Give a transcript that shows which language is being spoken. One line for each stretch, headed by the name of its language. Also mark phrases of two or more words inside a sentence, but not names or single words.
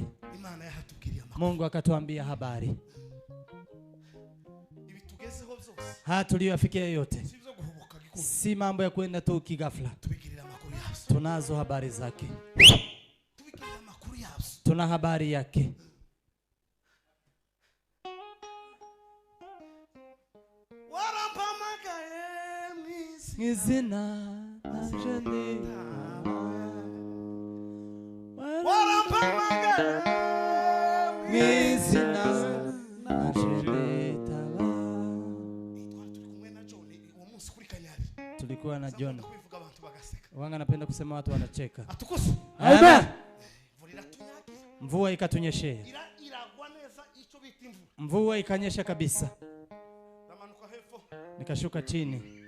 Swahili: Mungu akatuambia habari. Tuliyofikia yote si mambo ya kwenda tu kigafla. Tunazo habari zake. Tuna habari yake.
Rundi: mwizina nanje nditaba mwizina nanje nditaba.
Swahili: Tulikuwa na John. Wanga napenda kusema watu wanacheka. Amen. Mvua ikatunyeshea. Mvua ikanyesha kabisa. Nikashuka chini.